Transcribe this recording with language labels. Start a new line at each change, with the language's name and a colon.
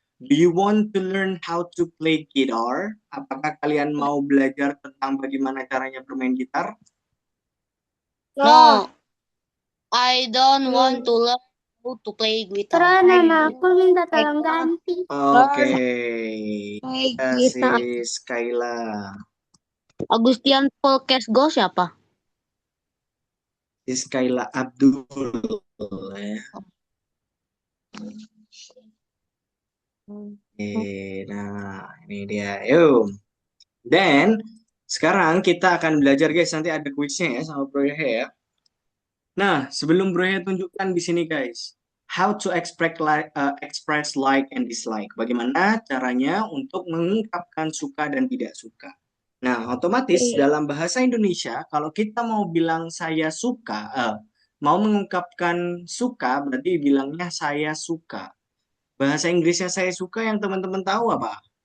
English: Do you want to learn how to play guitar?
Indonesian: Apakah kalian mau belajar tentang bagaimana caranya bermain gitar?
English: No, I don't want to learn how to play guitar.
Indonesian: Karena aku minta tolong ganti. Oke,
English: Play
Indonesian: kasih
English: guitar.
Indonesian: Skyla. Agustian Polkesgo siapa? Skyla Abdul. Ya. Nah, ini dia. Yuk. Dan sekarang kita akan belajar, guys. Nanti ada kuisnya ya sama Bro Yahya ya. Nah, sebelum Bro Yahya tunjukkan di sini, guys.
English: How to express like and dislike.
Indonesian: Bagaimana caranya untuk mengungkapkan suka dan tidak suka. Nah, otomatis dalam bahasa Indonesia, kalau kita mau bilang saya suka, mau mengungkapkan suka, berarti bilangnya saya suka. Bahasa Inggrisnya saya suka yang teman-teman tahu apa?